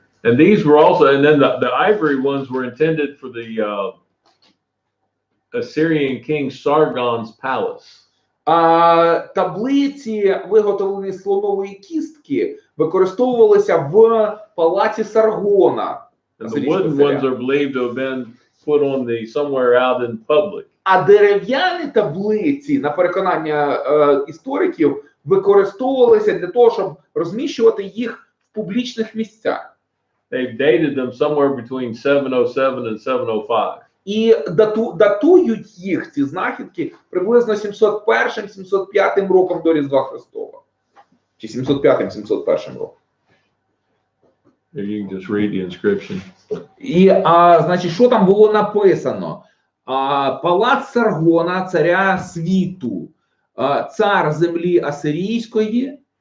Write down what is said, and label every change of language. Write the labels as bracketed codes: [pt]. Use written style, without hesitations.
[en] And these were also, and then the ivory ones were intended for the Assyrian king Sargon's palace. [uk] Таблиці, виготовлені з слонової кістки, використовувалися в палаці Саргона. [en] And the wooden ones are believed to have been put on somewhere out in public. [uk] А дерев'яні таблиці, на переконання істориків, використовувалися для того, щоб розміщувати їх в публічних місцях. [en] They've dated them somewhere between 707 and 705. [uk] І датують їх, ці знахідки, приблизно 701-705 роком до Різдва Христова. Чи 705-701 роком. [en] You can just read the inscription. [uk] І, значить, що там було написано? Палац Саргона, царя світу, цар землі Асирійської.